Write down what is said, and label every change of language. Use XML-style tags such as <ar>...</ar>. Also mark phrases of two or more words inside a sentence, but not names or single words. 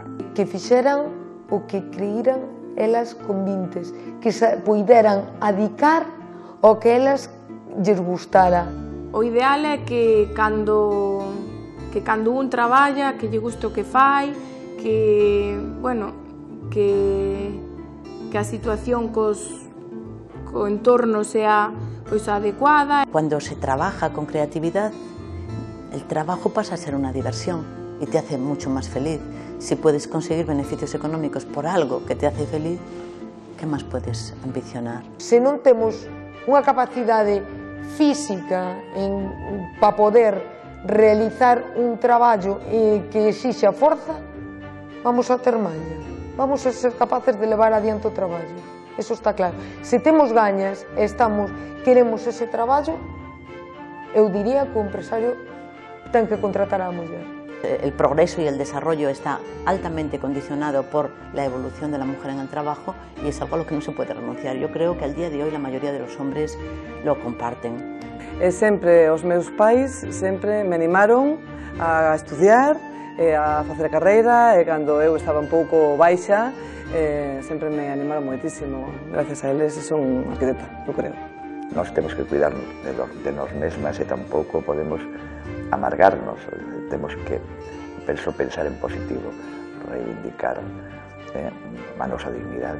<gl>Que fixeran o que creíran elas convintes, que se poideran adicar ao que elas lles gustara. O ideal é que cando un traballa, que lle guste o que fai, que a situación co entorno sea adecuada.</gl> <es>Cuando se trabaja con creatividad, el trabajo pasa a ser una diversión y te hace mucho más feliz. Si puedes conseguir beneficios económicos por algo que te hace feliz, ¿qué más puedes ambicionar?</es> <gl>Se non temos unha capacidade física para poder realizar un traballo que exixa forza, vamos a ter maña, vamos a ser capaces de levar adiante o traballo, eso está claro. Se temos gañas e queremos ese traballo, eu diría que o empresario ten que contratar á muller.</gl> <es>El progreso y el desarrollo está altamente condicionado por la evolución de la mujer en el trabajo y es algo a lo que no se puede renunciar. Yo creo que al día de hoy la mayoría de los hombres lo comparten.</es> <gl>E sempre os meus pais sempre me animaron a estudiar, a facer a carreira, e cando eu estaba un pouco baixa, sempre me animaron moitísimo. Gracias a eles son arquitecta, eu creo. Nós temos que cuidar de nós mesmas e tampouco podemos amargarnos, temos que pensar en positivo, reivindicar a nosa dignidade.</gl>